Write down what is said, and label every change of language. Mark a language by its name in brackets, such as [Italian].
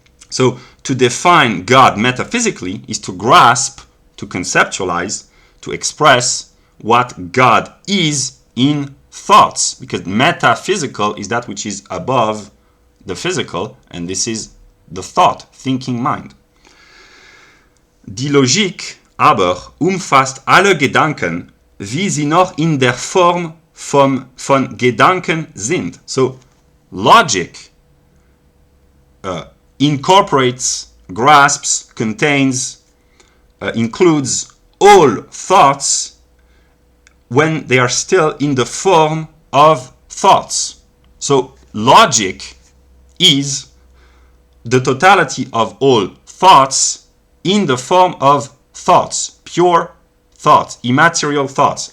[English] So to define God metaphysically is to grasp, to conceptualize, to express what God is in thoughts, because metaphysical is that which is above the physical, and this is the thought, thinking mind. [German] Die Logik aber umfasst alle Gedanken, wie sie noch in der Form von Gedanken sind. [English] So logic incorporates, grasps, contains, includes all thoughts when they are still in the form of thoughts. So logic is the totality of all thoughts in the form of thoughts, pure thoughts, immaterial thoughts.